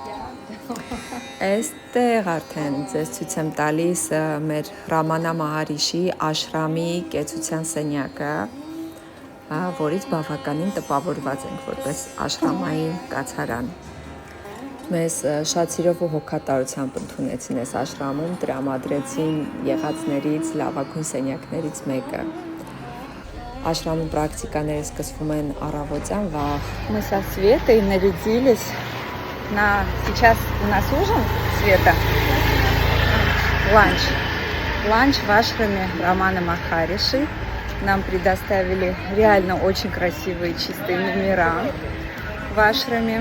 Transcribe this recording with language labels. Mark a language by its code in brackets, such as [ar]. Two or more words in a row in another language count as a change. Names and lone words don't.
[hy] Այստեղ արդեն ձեզ ցույց եմ տալիս մեր Ռամանա Մահարիշի աշրամի կեցության սենյակը, որից բավականին տպավորված ենք որպես աշրամային կացարան։ Մեզ շատ սիրով ու հոգատարությամբ ընդունեցին այս աշրամում, տրամադրեցին եղածներից, լավագույն սենյակներից մեկը։ Աշրամում практикаները սկսվում են առավոտյան վաղ։ [ru] Мы со Светой нарядились на... Сейчас у нас ужин, Света? ланч. Ланч в ашраме Романа Махариши. Нам предоставили реально очень красивые чистые номера в ашраме.